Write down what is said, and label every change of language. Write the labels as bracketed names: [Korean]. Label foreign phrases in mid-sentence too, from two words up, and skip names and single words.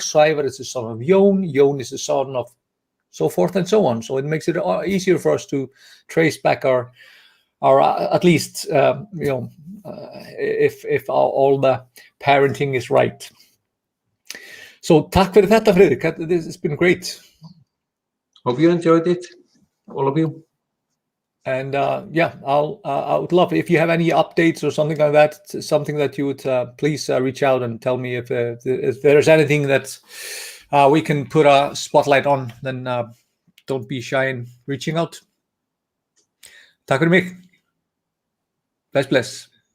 [English] Sævar is the son of Jón. Jón is the son of so forth and so on. So it makes it easier for us to trace back our at least if all the parenting is right. [Icelandic] So takk fyrir þetta, Friðrik. [English] This has been great. Hope you enjoyed it, all of you. And yeah, I would love if you have any updates or something like that, something that you would please reach out and tell me if there's anything that we can put a spotlight on, then don't be shy in reaching out. [Icelandic] Takk fyrir mig. Bless.